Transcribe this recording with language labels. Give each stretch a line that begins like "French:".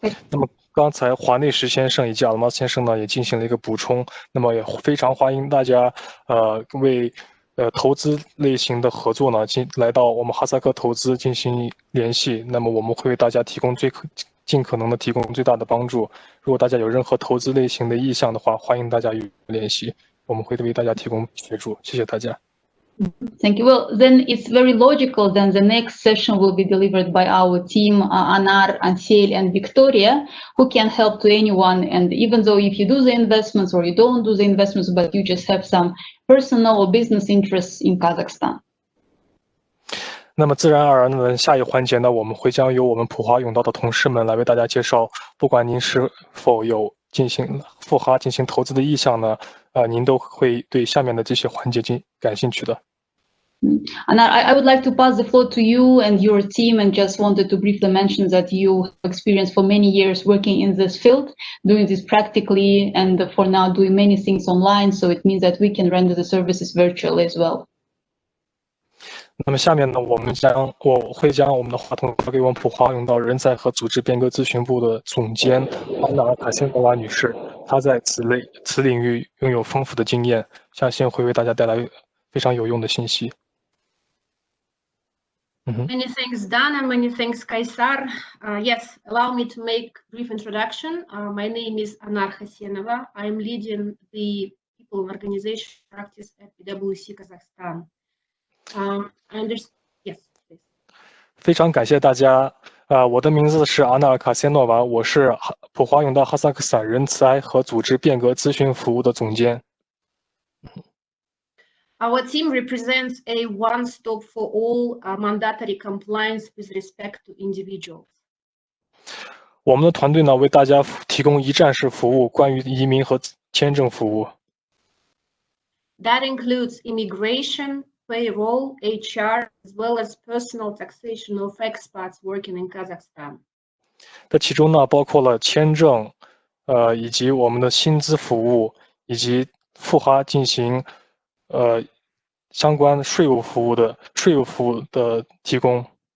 Chinese: 那么刚才华内石先生以及阿拉马先生呢也进行了一个补充，那么也非常欢迎大家为投资类型的合作呢来到我们哈萨克投资进行联系，那么我们会为大家提供尽可能的提供最大的帮助。如果大家有任何投资类型的意向的话，欢迎大家与我们联系，我们会为大家提供协助。谢谢大家。
English: Thank you. Well, then it's very logical. Then the next session will be delivered by our team, Anar, Ansel, and Viktoriya, who can help to anyone. And even though if you do the investments or you don't do the investments, but you just have some personal or business interests in Kazakhstan.
Chinese: 那么自然而然的，下一环节呢，我们会将由我们普华永道的同事们来为大家介绍，不管您是否有进行赴哈进行投资的意向呢，您都会对下面的这些环节感兴趣的。
English: And I would like to pass the floor to you and your team, and just wanted to briefly mention that you have experience for many years working in this field, doing this practically, and for now doing many things online. So it means that we can render the services virtually as well.
Chinese: 那么下面呢，我会将我们的话筒交给我们普华永道人才和组织变革咨询部的总监安娜卡辛诺娃女士，她在此领域拥有丰富的经验，相信会为大家带来非常有用的信息。
English: Many thanks, Dana. Many thanks, Kaysar. Yes, allow me to make a brief introduction. My name is Anar Khasenova. I am leading the People Organization practice at PwC Kazakhstan. Yes, please.
Chinese: 非常感谢大家。我的名字是阿纳尔卡谢诺娃，我是普华永道哈萨克斯坦人才和组织变革咨询服务的总监。
English: Our team represents a one-stop for all mandatory compliance with respect to individuals.
Chinese: 我们的团队呢，为大家提供一站式服务，关于移民和签证服务。
English: That includes immigration, payroll, HR, as well as personal taxation of expats working in Kazakhstan.
Chinese: 这其中呢，包括了签证，以及我们的薪资服务，以及赴哈进行相关税务服务的提供。